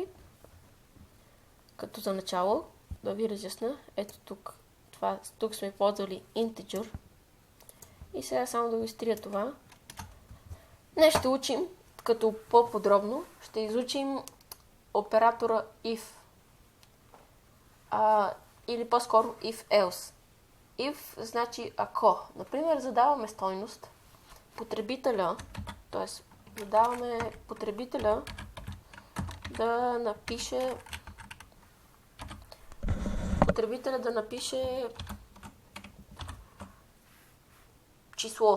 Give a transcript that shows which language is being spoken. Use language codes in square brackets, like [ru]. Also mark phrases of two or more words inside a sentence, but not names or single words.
[bg] Като за начало, да ви разясня, ето тук сме ползвали integer. И сега само да го изтрия това. Днес ще учим, като по-подробно, ще изучим оператора if. Или по-скоро if-else. If значи ако. Например, задаваме стойност, потребителя, т.е. задаваме потребителя да напише число.